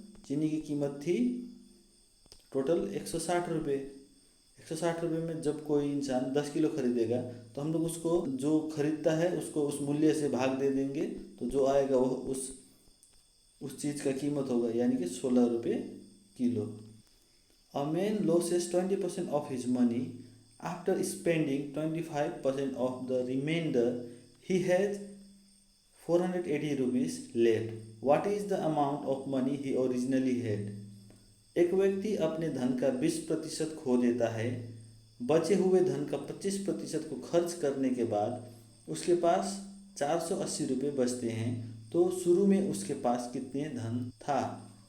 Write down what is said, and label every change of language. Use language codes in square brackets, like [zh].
[hi] चीनी की कीमत थी टोटल 160 रुपये। 160 रुपये में जब कोई इंसान 10 किलो खरीदेगा तो हम लोग उसको, जो खरीदता है उसको उस मूल्य से भाग दे देंगे, तो जो आएगा वह उस चीज़ का कीमत होगा, यानी कि 16 रुपये kilo. [en] A man loses 20% of his money after spending 25% of the remainder. He has 480 rupees left. What is the amount of money he originally had? [hi] एक व्यक्ति अपने धन का 20% खो देता है। बचे हुए धन का 25% को खर्च करने के बाद उसके पास 480 रुपये बचते हैं। तो शुरू में उसके पास कितने धन था?